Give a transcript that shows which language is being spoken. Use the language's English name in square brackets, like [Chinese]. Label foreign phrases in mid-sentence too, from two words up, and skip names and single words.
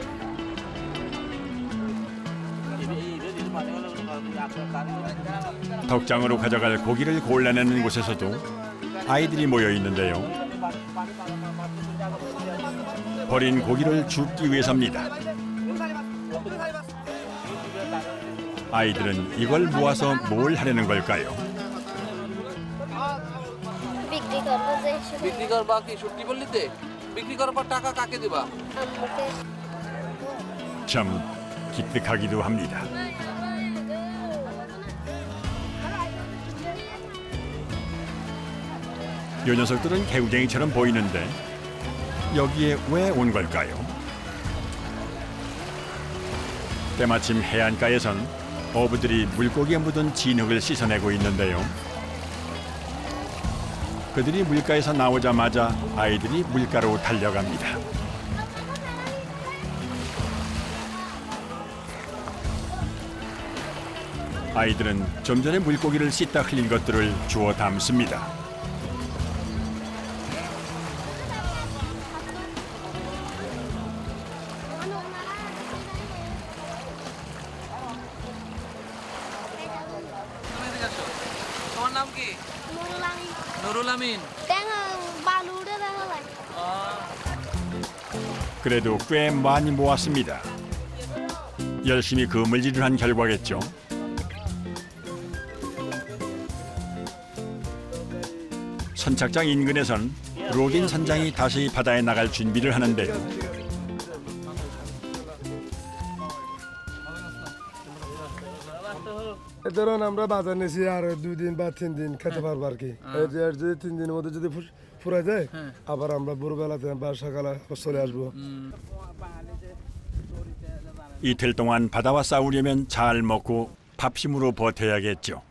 [Korean] 덕장으로 가져갈 고기를 골라내는 곳에서도 아이들이 모여 있는데요. 버린 고기를 줍기 위해서입니다. 아이들은 이걸 모아서 뭘 하려는 걸까요? [Bangla] বিক্রি করবা কি সত্যি বললিতে বিক্রি করার পর টাকা কাকে দিবা [Korean] 참 기특하기도 합니다. 요 녀석들은 개구쟁이처럼 보이는데 여기에 왜 온 걸까요? 때마침 해안가에선 어부들이 물고기에 묻은 진흙을 씻어내고 있는데요. 그들이 물가에서 나오자마자 아이들이 물가로 달려갑니다. 아이들은 좀 전에 물고기를 씻다 흘린 것들을 주워 담습니다. [Bangla] তোমার নাম কি নুরুল আমিন [Korean] 그래도 꽤 많이 모았습니다. 열심히 그물질을 한 결과겠죠. 선착장 인근에선 로빈 선장이 다시 바다에 나갈 준비를 하는데요. [Bangla] ধরুন আমরা বাজার নিয়েছি আর 2 দিন বা 3 দিন খেতে পারবো আর কি এর যদি 3 দিনের মধ্যে যদি ফুরা যায় আবার আমরা ভোরবেলাতে বা সকালে চলে আসবো [Korean] 이틀 동안 바다와 싸우려면 잘 먹고 밥심으로 버텨야겠죠.